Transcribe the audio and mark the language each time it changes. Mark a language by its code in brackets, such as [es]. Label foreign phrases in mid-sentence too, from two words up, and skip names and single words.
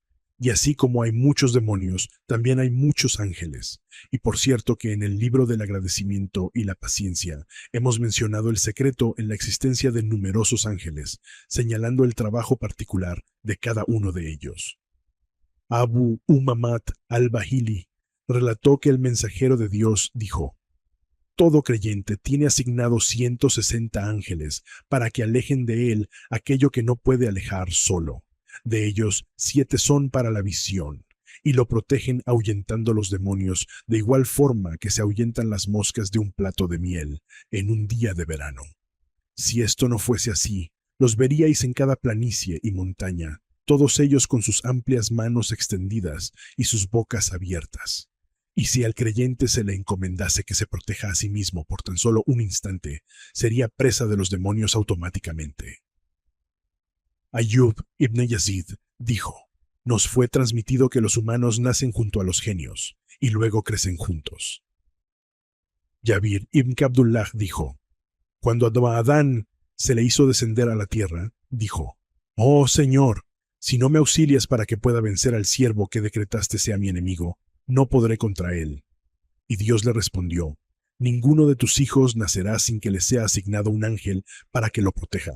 [es] Y así como hay muchos demonios, también hay muchos ángeles. Y por cierto que en el libro del agradecimiento y la paciencia hemos mencionado el secreto en la existencia de numerosos ángeles, señalando el trabajo particular de cada uno de ellos. Abu Umamat al-Bahili relató que el mensajero de Dios dijo: todo creyente tiene asignados 160 ángeles para que alejen de él aquello que no puede alejar solo. De ellos, 7 son para la visión, y lo protegen ahuyentando los demonios de igual forma que se ahuyentan las moscas de un plato de miel en un día de verano. Si esto no fuese así, los veríais en cada planicie y montaña, todos ellos con sus amplias manos extendidas y sus bocas abiertas. Y si al creyente se le encomendase que se proteja a sí mismo por tan solo un instante, sería presa de los demonios automáticamente. Ayub ibn Yazid dijo: nos fue transmitido que los humanos nacen junto a los genios y luego crecen juntos. Jabir ibn Abdullah dijo: cuando a Adán se le hizo descender a la tierra, dijo: oh Señor, si no me auxilias para que pueda vencer al siervo que decretaste sea mi enemigo, no podré contra él. Y Dios le respondió: ninguno de tus hijos nacerá sin que le sea asignado un ángel para que lo proteja.